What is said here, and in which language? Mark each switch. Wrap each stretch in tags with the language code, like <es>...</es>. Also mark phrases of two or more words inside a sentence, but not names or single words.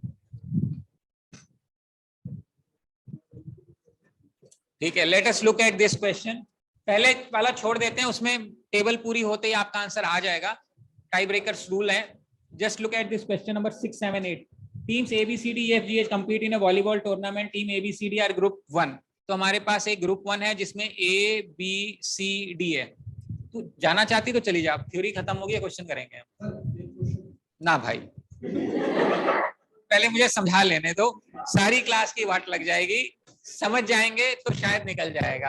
<hi>ठीक है,</hi> <en>let us look at this question.</en> <hi>पहले वाला छोड़ देते हैं, उसमें टेबल पूरी होते ही आपका आंसर आ जाएगा,</hi> <en>tie breakers rule</en> <hi>है।</hi> <en>just look at this question number 6, 7, 8. टीम्स ABCDEFGH compete in a volleyball tournament. team ABCD are group 1.</en> <hi>तो हमारे पास एक ग्रुप 1 है जिसमें ABCD है। तो जाना चाहती तो चली जा, थ्योरी खत्म होगी, क्वेश्चन करेंगे ना भाई। पहले मुझे समझा लेने दो, सारी क्लास की वाट लग जाएगी, समझ जाएंगे तो शायद निकल जाएगा।</hi>